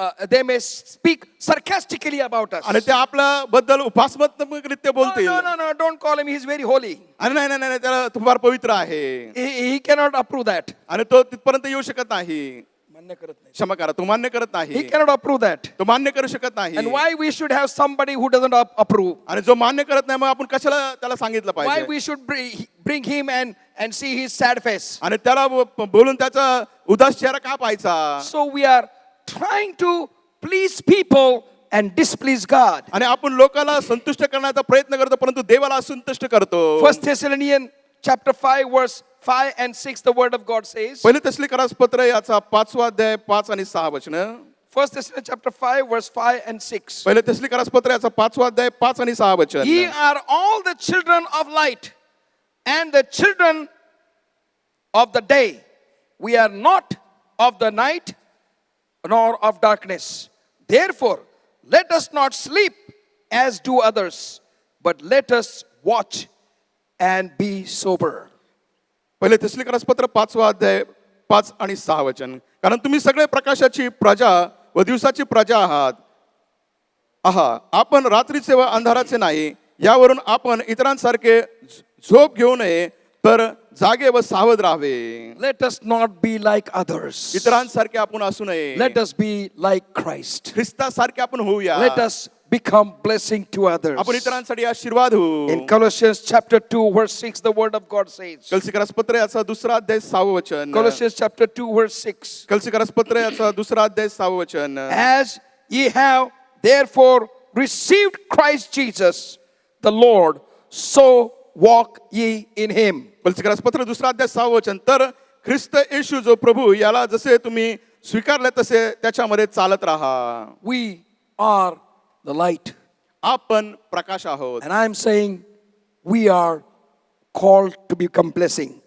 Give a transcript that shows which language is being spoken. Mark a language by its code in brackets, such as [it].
[en] They may speak sarcastically about us. [mr] आणि ते आपल्याबद्दल उपासमात्मकरित्या [en] No, [mr] बोलतील. [en] no, no, no, don't call him. He's very holy. [mr] आणि नाही नाही नाही त्याला तू फार पवित्र आहे [en] He cannot approve that. [mr] आणि तो तिथपर्यंत येऊ शकत नाही. मान्य करत नाही. क्षमा करा, तो मान्य करत [en] He [mr] नाही, [en] cannot approve that. [mr] तो मान्य करू शकत नाही. [en] And why we should have somebody who doesn't approve? [mr] आणि जो मान्य करत नाही मग आपण कशाला त्याला सांगितलं [en] Why [mr] पाहिजे [en] we should bring him and see his sad face? [mr] आणि त्याला बोलून त्याचा उदास चेहरा का पाहायचा. [en] So we are trying to please people and displease God. [mr] आणि आपण लोकांना संतुष्ट करण्याचा प्रयत्न करतो परंतु देवाला असंतुष्ट करतो. [en] 1 Thessalonians chapter 5 verse 5 and 6 the word of God says. [mr] पहिले तेसलोनिकरास पत्र याचा 5वा अध्याय 5 आणि 6 वचन. [en] 1 Thessalonians chapter 5 verse 5 and 6. [mr] पहिले तेसलोनिकरास पत्र याचा 5वा अध्याय 5 आणि 6 वचन. [en] Ye are all the children of light and the children of the day. We are not of the night nor of darkness. Therefore, let us not sleep as do others, but let us watch and be sober. [mr] पहिले तेसलोनिकरास पत्र 5वा अध्याय 5 आणि 6 वचन. कारण तुम्ही सगळे प्रकाशाची प्रजा व दिवसाची प्रजा आहात. आपण रात्रीचे व अंधाराचे नाही. यावरून आपण इतरांसारखे झोप घेऊ नये तर जागे व सावध राहावे. [en] Let us not be like others. [mr] इतरांसारखे आपण असू नये. [en] Let us be like Christ. [mr] ख्रिस्तासारखे आपण होऊया. [en] Let us become blessing to others. [mr] आपण इतरांसाठी आशीर्वाद होऊ. [en] In Colossians chapter 2 verse 6 the word of God says. [mr] कलसीकरास पत्र याचा 2रा अध्याय 6वे वचन. [en] Colossians chapter 2 verse 6. [mr] कलसीकरास पत्र याचा 2रा अध्याय 6वे वचन. [en] As ye have therefore received Christ Jesus the Lord, so walk ye in him. [mr] कलसीकरास पत्र 2रा अध्याय 6वे वचन. तर ख्रिस्त येशू जो प्रभू याला जसे तुम्ही स्वीकारले तसे त्याच्यामध्ये चालत राहा. [en] We are the light. [mr] आपण प्रकाश आहोत. [en] And I am saying we are called to become blessing.